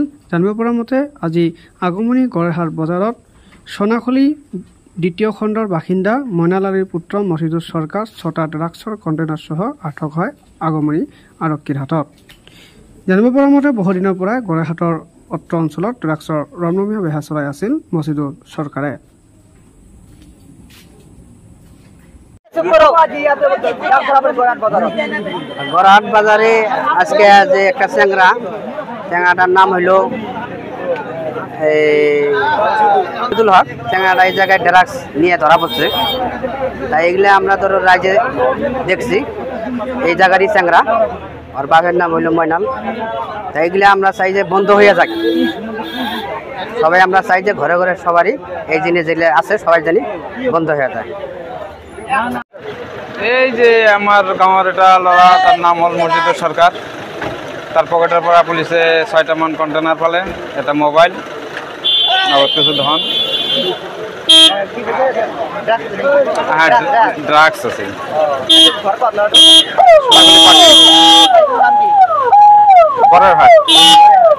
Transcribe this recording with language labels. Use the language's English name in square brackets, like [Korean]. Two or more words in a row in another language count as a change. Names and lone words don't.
[Assamese] জানিব পৰা মতে আজি আগমনী গড়েহাট বজাৰত সোনাখলি দ্বিতীয় খণ্ডৰ বাসিন্দা মইনালালীৰ পুত্ৰ মছিদুৰ চৰকাৰ 6টা ড্ৰাগছৰ কণ্টেইনাৰসহ আটক হয় আগমনী আৰক্ষীৰ হাতত। জানিব পৰা মতে বহুদিনৰ পৰাই গড়েহাটৰ অত্ৰ অঞ্চলত ড্ৰাগছৰ ৰমৰমীয়া বেহা চলাই আছিল মছিদুৰ চৰকাৰে। [Bangla] গড়াহাট বাজারে আজকে যে একটা চ্যাংরাটার নাম হইল আব্দুল হক। চ্যাংরাটা এই জায়গায় ড্রাগস নিয়ে ধরা পড়ছে, তাই এগুলো আমরা ধরো রাজ্যে দেখছি এই জায়গারই চ্যাংরা, আর বাঘের নাম হইল ময়নাল। তাই এগুলো আমরা চাই যে বন্ধ হয়ে যাক, সবাই আমরা চাই যে ঘরে ঘরে সবারই এই জিনিস যেগুলো আছে সবাই জানি বন্ধ হয়ে যায়। [Assamese] এই যে আমার গাঁৱৰ এটা ল'ৰা, [Bangla] তার নাম হল মছিদুর সরকার। তার পকেটের [Assamese] পৰা পুলিশে 6টা মান কন্টেনার পালে, এটা মোবাইল, নগদ কিছু ধন, হ্যাঁ ড্রাগস আছে। [Bangla] পরের হাট।